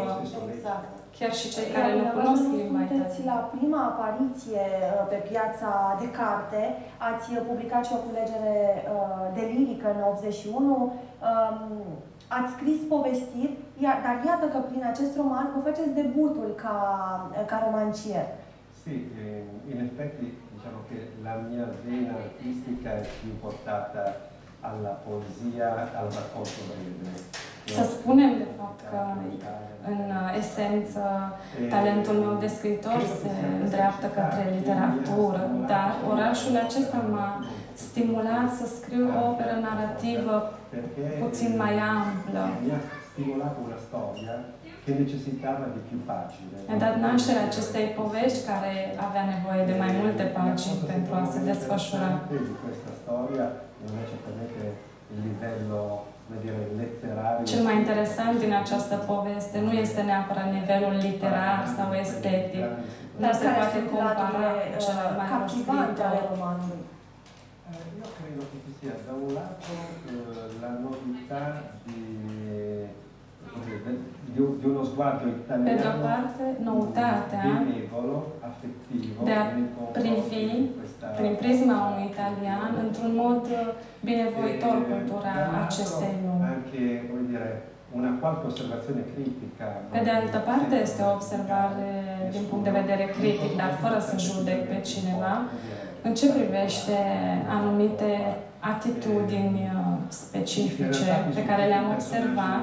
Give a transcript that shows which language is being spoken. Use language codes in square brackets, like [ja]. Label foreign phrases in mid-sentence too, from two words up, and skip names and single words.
[ro] Chiar și cei care nu cunosc limba italiană. La prima apariție pe piața de carte, ați publicat și o culegere de lirică în 81, ați scris povestiri, dar iată că prin acest roman vă faceți debutul ca romancier. [it] Sì, in effetti diciamo che la mia vena artistica è più portata alla poesia, al racconto breve. [ro] Să spunem, de fapt, că în esență talentul meu de scriitor se îndreaptă către literatură, dar orașul acesta m-a stimulat să scriu o operă narrativă puțin mai amplă. Mi-a dat nașterea acestei povești care avea nevoie de mai multe pagini pentru a se desfășura. Cel mai interesant din această poveste nu este neapărat nivelul literar sau estetic, dar se poate compara cu cele mai mari scriitori. [it] Io credo che ci sia da un lato la novità di uno sguardo italiano, [ro] pe de o parte, noutatea de a privi prin prisma unui italian într-un mod binevoitor cultura acestei lumi. Pe de altă parte, este o observare din punct de vedere critic, dar fără să judec pe cineva, în ce privește anumite atitudini specifice pe care le-am observat.